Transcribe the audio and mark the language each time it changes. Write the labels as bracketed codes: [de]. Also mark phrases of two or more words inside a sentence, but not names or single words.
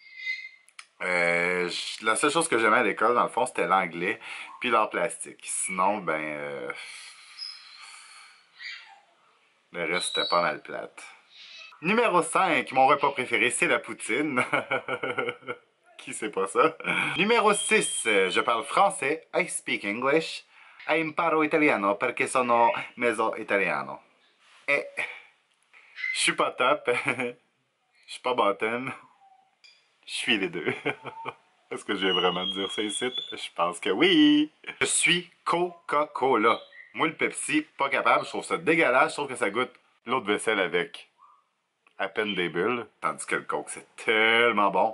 [fr] La seule chose que j'aimais à l'école, dans le fond, c'était l'anglais puis l'art plastique. Sinon, ben... le reste, c'était pas mal plate. Numéro 5. Mon repas préféré, c'est la poutine. Qui sait pas ça? Numéro 6. Je parle français. [en] I speak English. [it] I imparo italiano perché sono mezzo italiano. [fr] Et je suis pas top. Je suis pas bottom. Je suis les deux. Est-ce que je vais vraiment dire ça ici? Je pense que oui. Je suis Coca-Cola. Moi, le Pepsi, pas capable. Je trouve ça dégueulasse. Je trouve que ça goûte l'eau de vaisselle avec à peine des bulles, tandis que le Coke, c'est tellement bon.